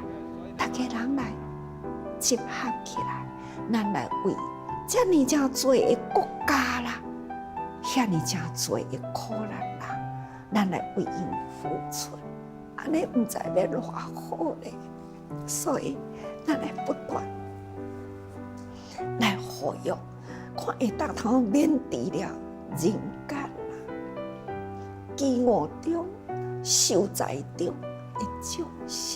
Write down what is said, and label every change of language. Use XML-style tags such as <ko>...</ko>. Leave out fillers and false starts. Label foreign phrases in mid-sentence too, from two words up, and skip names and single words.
<nan>大家人来集合起来，咱来为遮尔正多的国家啦，遐尔正多的苦难人，咱来为因付出，安尼毋知要偌好咧。所以，咱来不断来呼吁，看会当通免除了人间啦，饥饿中、受灾中的众生。</nan>